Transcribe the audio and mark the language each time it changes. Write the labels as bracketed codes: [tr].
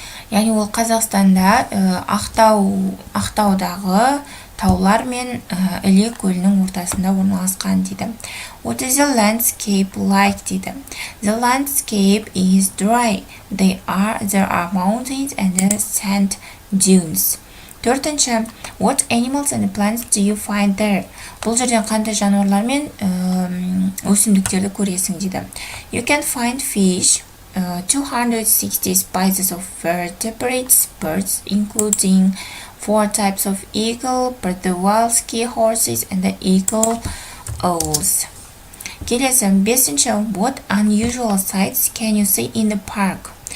[kk] Яғни ол Қазақстанда Ақтаудағы таулар мен Іле көлінің ортасында орналасқан дейді. [en] What is the landscape like [kk] дейді? [en] The landscape is dry. There are mountains and sand dunes. [kk] Төртінші, [en] what animals and plants do you find there? [kk] Бұл жерден қандай жануарлар мен өсімдіктерді көресің дейді. [en] You can find fish, 260 species of vertebrates, birds, including 4 types of eagle, Przewalski horses, and the eagle owls. [kk] Келесі, бесінші, [en] what unusual sights can you see in the park?